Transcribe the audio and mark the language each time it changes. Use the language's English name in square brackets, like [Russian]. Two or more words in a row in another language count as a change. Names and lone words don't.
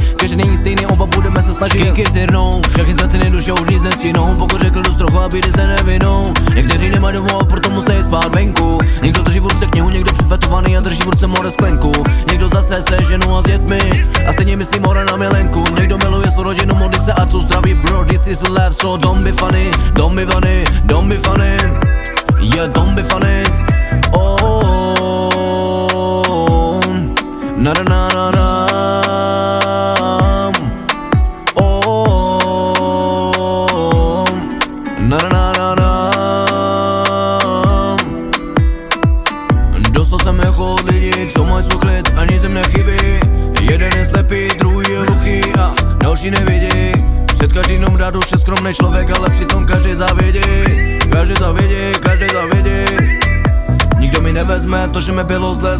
[Czech] Každý není stejný, oba budeme se snažit. Kinky sirnou, všechny ztracený duše už nic nestínou. Pokud řekl dost trochu, aby se nevinou. Někteří nemají domů, proto musí spát venku. Někdo drží v ruce knihu, někdo přifetovaný a drží v ruce more sklenku. Někdo zase se ženou a s dětmi a stejně myslí more na milenku. Někdo miluje svou rodinu, modlí se a co zdraví, [English] bro, this is life, so don't be funny, don't be funny, don't be funny, yeah, don't be funny. Oh, na na na na na. Oh, na na na na na. [Czech] Dostal jsem jako od lidí, co mají svůj klid, ani zem nechybí. Jeden je slepý, druhý je hluchý a další nevidí. Před každým dá duše skromný člověk, ale přitom každý závidí. Každý závidí, každý závidí. Nikdo mi nevezme to, že mi bylo zle.